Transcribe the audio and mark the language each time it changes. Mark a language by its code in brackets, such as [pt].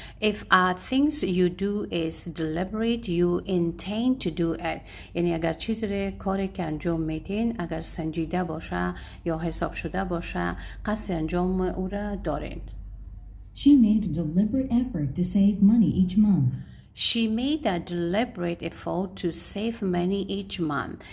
[en] If things you do is deliberate, you intend to do it. [fa] یعنی اگر چیزی کاری که انجام میدین اگر سنجیده باشه یا حساب شده باشه، قصد انجام او را دارین. [en] She made a deliberate effort to save money each month. She made a deliberate effort to save money each month.